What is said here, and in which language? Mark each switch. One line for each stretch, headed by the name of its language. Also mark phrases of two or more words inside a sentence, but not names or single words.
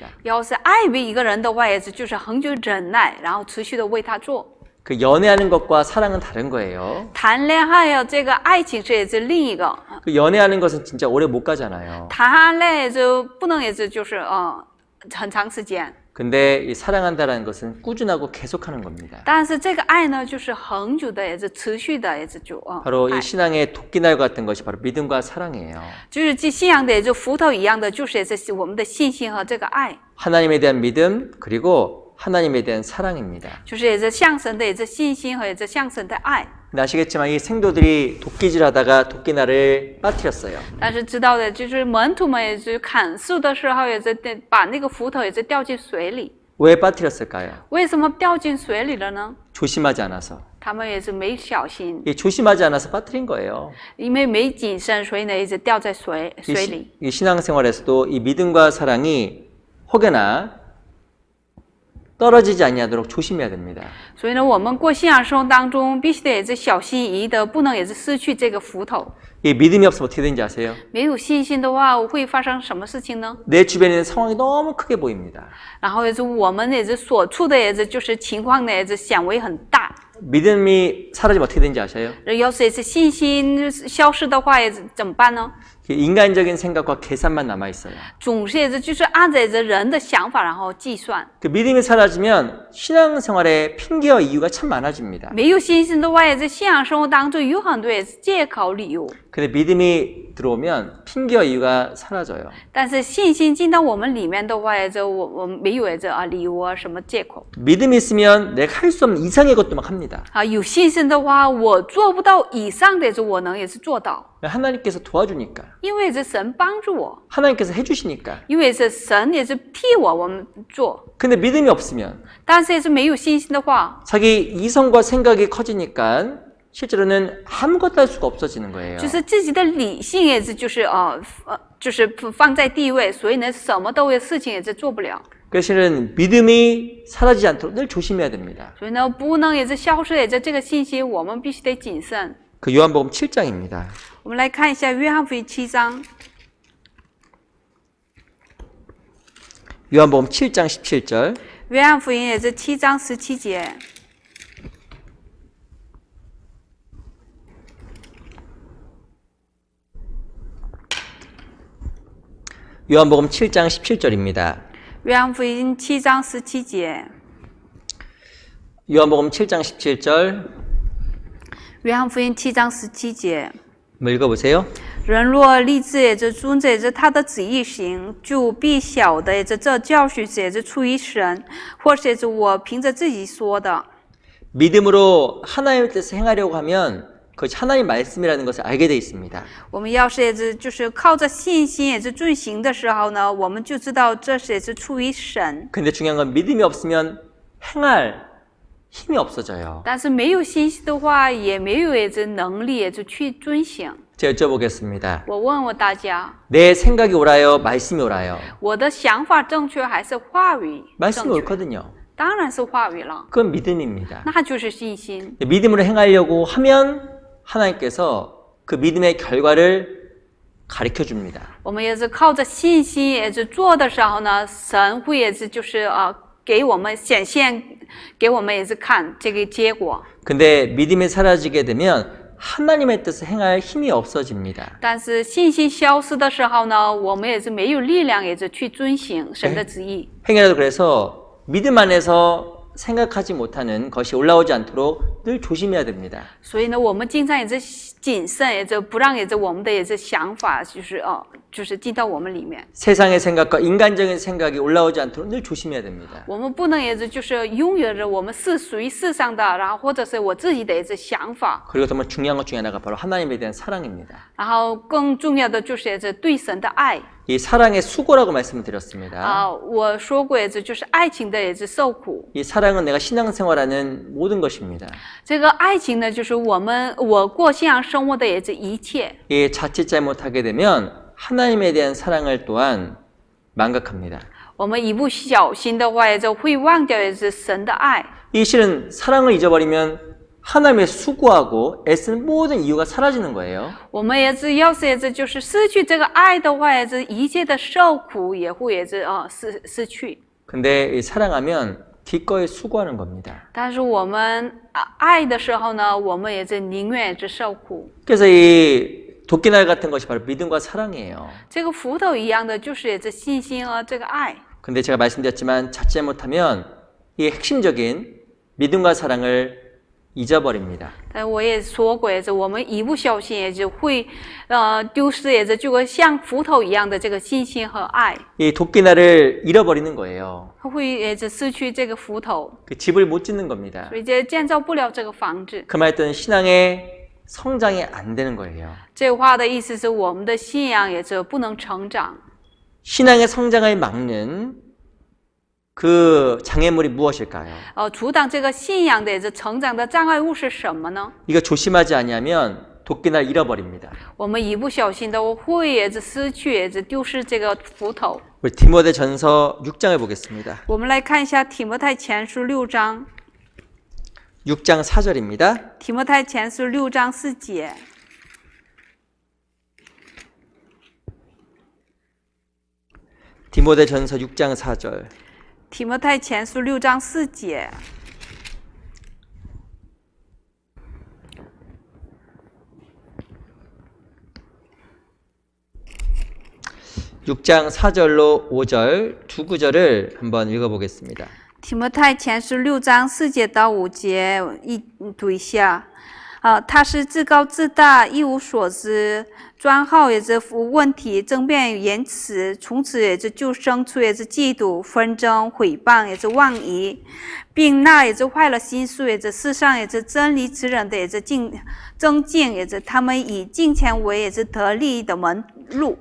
Chinese: 要是爱一个人的话，也是就是恒久忍耐，然后持续的为他做。
Korean: 그 연애하는 것과 사랑은 다른 거예요.
Chinese: 谈恋爱呀，这个爱情是也是另一个。
Korean: 그 연애하는 것은 진짜 오래 못 가잖아요.
Chinese: 谈恋爱就不能也是就是很长时间。
Korean: 근데 이 사랑한다라는 것은 꾸준하고 계속하는 겁니다.
Chinese: 但是这个爱呢，就是恒久的，也是持续的，也是就
Korean: 바로
Chinese: 爱
Korean: 이 신앙의 도끼날 같은 것이 바로 믿음과 사랑이에요.
Chinese: 就是这信仰的也就斧头一样的，就是也是我们的信心和这个爱，
Korean: 하나님에 대한 믿음 그리고 하나님에 대한 사랑입니다.
Chinese: 就是也是向神的也是信心和也是向神的爱。
Korean: 근데 아시겠지만 이 생도들이 도끼질하다가 도끼날을 빠뜨렸어요.
Chinese: 但是知道的就是门徒们也是砍树的时候，也是把那个斧头也是掉进水里。
Korean: 왜 빠뜨렸을까요?
Chinese: 为什么掉进水里了呢？
Korean: 조심하지 않아서.
Chinese: 他们也是没小心，
Korean: 이 조심하지 않아서 빠뜨린 거예요.
Chinese: 因为没谨慎，所以呢一直掉在水里。
Korean: 이 신앙생활에서도 이 믿음과 사랑이 혹여나 떨어지지 아니하도록 조심해야 됩니다.
Chinese: 所以呢，我们过信仰生活当中，必须得也是小心翼翼的，不能也是失去这个斧头。
Korean: 이 믿음이 없으면 어떻게 되는지 아세요?
Chinese: 没有信心的话，会发生什么事情呢？
Korean: 내 주변에 있는 상황이 너무 크게 보입니다.
Chinese: 然后也是我们也是所处的也是就是情况呢，也是显为很大。
Korean: 믿음이 사라지면 어떻게 되는지 아세요?
Chinese: 要是也是信心消失的话，也是怎么办呢？
Korean: 인간적인 생각과 계산만 남아 있어요.
Chinese: 总是也是就是按着人的想法然后计算。
Korean: 그 믿음이 사라지면 신앙생활에 핑계와 이유가 참 많아집니다.
Chinese: 没有信心的话，也是信仰生活当中有很多也是借口理由。
Korean: 근데 믿음이 들어오면 핑계와 이유가 사라져요.
Chinese: 但是信心进到我们里面的话，也就我没有也是理由啊什么借口。
Korean: 믿음이 있으면 내가 할 수 없는 이상의 것도 막 합니다.
Chinese: 有信心的话，我做不到以上的，也是我能也是做到。
Korean: 하나님께서 도와주니까.
Chinese: 因为是神帮助我，
Korean: 하나님께서 해주시니까.
Chinese: 因为是神也是替我们做。
Korean: 근데 믿음이 없으면
Chinese: 但是也是没有信心的话，
Korean: 자기 이성과 생각이 커지니까 실제로는 아무것도 할 수가 없어지는 거예요.
Chinese: 就是自己的理性也是就是放在地位，所以呢，什么都有事情也是做不了。
Korean: 그래서 실은 믿음이 사라지지 않도록 늘 조심해야 됩니다.
Chinese: 所以呢，不能也是消失也是这个信息，我们必须得谨慎。
Korean: 그 요한복음 7장입니다.
Chinese: 我们来看一下约翰福音7章，
Korean: 요한복음 7장 17절.
Chinese: 约翰福音也是7章17节。
Korean: 요한복음 7장 17절입니다.
Chinese: 约翰福音7章17节。
Korean: 요한복음 7장 17절
Chinese: 约翰福音7章17节。
Korean: 한번 읽어보세요.
Chinese: 人若立志也是遵着他的旨意行，就必晓得这教训也是出于神，或是我凭着自己说的。
Korean: 믿음으로 하나님의 뜻을 행하려고 하면 그것이 하나님 말씀이라는 것을 알게 돼 있습니다.
Chinese: 我们要是也是就是靠着信心也是遵行的时候呢，我们就知道这是也是出于神。
Korean: 근데 중요한 건 믿음이 없으면 행할 힘이 없어져요.
Chinese: 但是没有信心的话，也没有也是能力也是去遵行。
Korean: 제가 여쭤보겠습니다.
Chinese: 我问问大家，
Korean: 내 생각이 옳아요? 말씀이 옳아요?
Chinese: 我的想法正确还是话语
Korean: 말씀이
Chinese: 正确？
Korean: 옳거든요.
Chinese: 当然是话语了，
Korean: 그건 믿음입니다.
Chinese: 那就是信心。
Korean: 믿음으로 행하려고 하면 하나님께서 그 믿음의 결과를 가르쳐 줍니다.
Chinese: 我们也是靠着信心也是做的时候呢，神会也是就是给我们显现，给我们也是看这个结果。
Korean: 근데 믿음이 사라지게 되면 하나님의 뜻을 행할 힘이 없어집니다.
Chinese: 但是信心消失的时候呢，我们也是没有力量，也是去遵行神的旨意。
Korean: 행여라도 그래서 믿음 안에서 생각하지 못하는 것이 올라오지 않도록 늘 조심해야 됩니다.
Chinese: 所以呢，我们经常也是谨慎，也是不让也是我们的也是想法，就是进到我们里面。
Korean: 세상의 생각과 인간적인 생각이 올라오지 않도록 늘 조심해야 됩니다.
Chinese: 我们不能也是就是拥有着我们是属于世上的，然后或者是我自己的也是想法。
Korean: 그리고 정말 중요한 것 중에 하나가 바로 하나님에 대한 사랑입니다.
Chinese: 然后更重要的就是也是对神的爱。
Korean: 이 사랑의 수고라고 말씀을 드렸습니다.
Chinese: 我说过也是就是爱情的也是受苦。
Korean: 이 사랑은 내가 신앙생활하는 모든 것입니다.
Chinese: 这个爱情呢，就是我过信仰生活的也是一切。
Korean: 이 자칫 잘못하게 되면 하나님에 대한 사랑을 또한 망각합니다.
Chinese: 我们一不小心的话，也就会忘掉也是神的爱。
Korean: 이 실은 사랑을 잊어버리면 하나님의 수고하고 애쓰는 모든 이유가 사라지는 거예요.
Chinese: 我们也是要是也是就是失去这个爱的话，也是一切的受苦也会也是失去。
Korean: 근데 이 사랑하면 기꺼이 수고하는 겁니다.
Chinese: 但是我们爱的时候呢，我们也是宁愿也是受苦。
Korean: 그래서 이 도끼날 같은 것이 바로 믿음과 사랑이에요.
Chinese: 这个斧头一样的，就是也是信心和这个爱。
Korean: 근데 제가 말씀드렸지만 자칫 잘못하면 이 핵심적인 믿음과 사랑을 잊어버립니다.
Chinese: 但我也说过，也是我们一不小心也就会丢失，也是就会像斧头一样的这个信心和爱，
Korean: 이 도끼날을 잃어버리는 거예요.
Chinese: 会也是失去这个斧头，
Korean: 그 집을 못 짓는 겁니다.
Chinese: 所以就建造不了这个房子。
Korean: 그 말했던 신앙의 성장이 안 되는 거예요.
Chinese: 这话的意思是我们的信仰也是不能成长。
Korean: 신앙의 성장을 막는 그 장애물이 무엇일까요?
Chinese: 阻挡这个信仰的也是成长的障碍物是什么呢？
Korean: 이거 조심하지 않으면 도끼날 잃어버립니다.
Chinese: 我们一不小心的会也是失去，也是丢失这个斧头。
Korean: 우리 디모데전서 6장을 보겠습니다.
Chinese: 我们来看一下提摩太前书6章，
Korean: 6장 4절입니다.
Chinese: 提摩太前书6章4节。
Korean: 디모데전서 6장 4절.
Chinese: 提摩太前书6章4节。
Korean: 6장 4절로 5절 두 구절을 한번 읽어보겠습니다.
Chinese: 提摩太前书6章4节到5节，读一下。他是自高自大，一无所知，专好也是无问题，争辩言辞，从此也是就生出也是嫉妒、纷争、毁谤，也是妄疑，并那也是坏了心术，也是世上也是真理之人的也是争竞，也是他们以金钱为也是得利的门路。